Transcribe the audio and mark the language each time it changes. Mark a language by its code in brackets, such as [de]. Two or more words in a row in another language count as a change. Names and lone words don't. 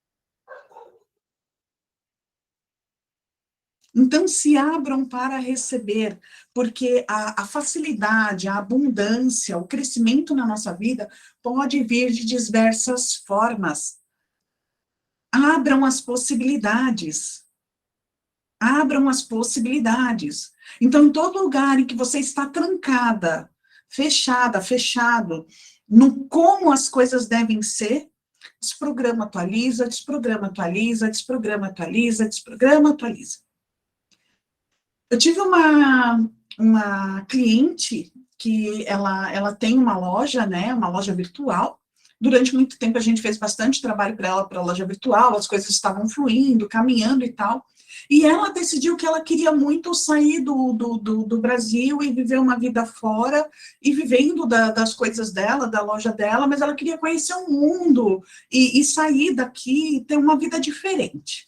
[pt] Então, se abram para receber, porque a facilidade, a abundância, o crescimento na nossa vida pode vir de diversas formas. Abram as possibilidades. Abram as possibilidades. Então, em todo lugar em que você está trancada, fechado, no como as coisas devem ser, desprograma, atualiza, desprograma, atualiza, desprograma, atualiza, desprograma, atualiza. Eu tive uma cliente que ela tem uma loja, né, uma loja virtual. Durante muito tempo a gente fez bastante trabalho para ela, para a loja virtual, as coisas estavam fluindo, caminhando e tal. E ela decidiu que ela queria muito sair do Brasil e viver uma vida fora, e vivendo das coisas dela, da loja dela, mas ela queria conhecer o mundo e sair daqui e ter uma vida diferente.